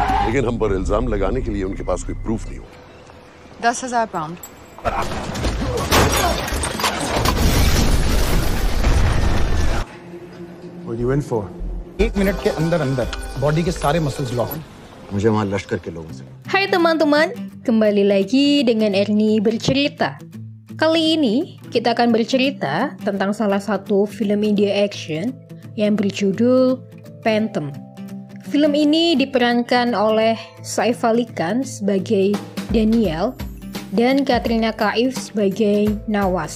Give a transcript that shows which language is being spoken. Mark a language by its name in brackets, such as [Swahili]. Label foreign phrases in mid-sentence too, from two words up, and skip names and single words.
[Hindi] लेकिन हम पर इल्जाम लगाने के लिए उनके पास कोई प्रूफ नहीं होगा। 10,000 पाउंड। [English] What are you in for? [Hindi] 1 मिनट के अंदर अंदर बॉडी के सारे मसल्स लॉक। मुझे वहाँ लश्कर के लोगों से। [Indonesian] Hai teman-teman, kembali lagi dengan Ernie bercerita. Kali ini kita akan bercerita tentang salah satu film India action yang berjudul Phantom. Film ini diperankan oleh Saif Ali Khan sebagai Daniel dan Katrina Kaif sebagai Nawaz.